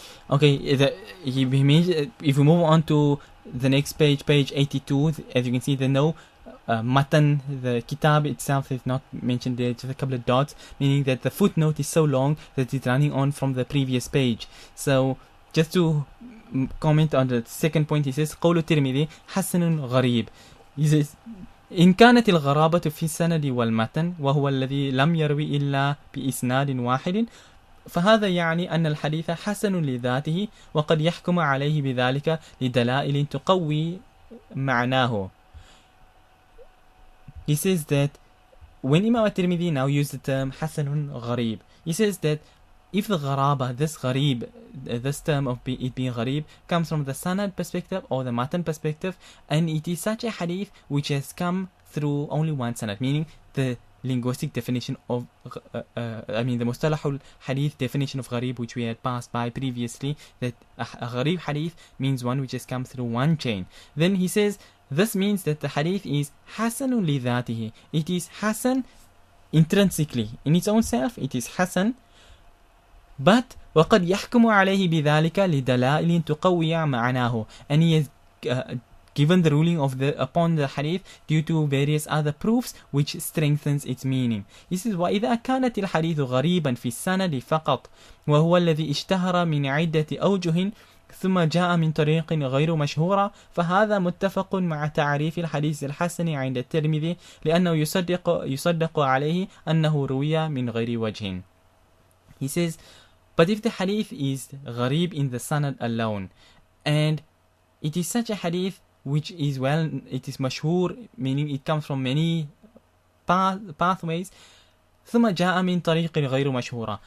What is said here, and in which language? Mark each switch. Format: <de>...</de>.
<en>Okay, if we move on to the next page, page 82, as you can see, matan, the kitab itself is not mentioned there, just a couple of dots, meaning that the footnote is so long that it's running on from the previous page. So just to comment on the second point, he says</en> <ar>قول الترمذي حسن غريب.</ar> <en>He says</en> <ar>إن كانت الغرابة في السند والمتن وهو الذي لم يروي إلا بإسناد واحد، فهذا يعني أن الحديث حسن لذاته، وقد يحكم عليه بذلك لدلائل تقوي معناه.</ar> <en>He says that when Imam at-Tirmidhi now used the term Hasanun Gharib, he says that if the gharaba, this gharib, this term of it being gharib, comes from the sanad perspective or the matan perspective, and it is such a hadith which has come through only one sanad, meaning the linguistic definition of, the Mustalahul Hadeeth definition of gharib, which we had passed by previously, that a gharib hadith means one which has come through one chain. Then he says, this means that the hadith is</en> <ar>hasanun li dhatihi.</ar> <en>It is hasan intrinsically, in its own self, it is hasan, but</en> <ar>وَقَدْ يَحْكُمُ عَلَيْهِ بِذَلِكَ لِدَلَائِلٍ تُقَوِّيَ مَعْنَاهُ,</ar> <en>and he has given the ruling of upon the hadith due to various other proofs which strengthens its meaning. He says,</en> <ar>وَإِذَا كَانَتِ الْحَدِيثُ غَرِيبًا فِي السَّنَدِ فَقَط وَهُوَ الَّذِي اشْتَهَرَ مِنْ عِدَّةِ أَوْجُهٍ ثم جاء من طريق غير مشهورة فهذا متفق مع تعريف الحديث الحسن عند الترمذي لأنه يصدق عليه أنه روي من غير وجه.</ar> <en>He says, but if the hadith is gharib in the sanad alone, and it is such a hadith which is it is mashhur, meaning it comes from many pathways,</en> <ar>ثم جاء من طريق غير مشهورة.</ar>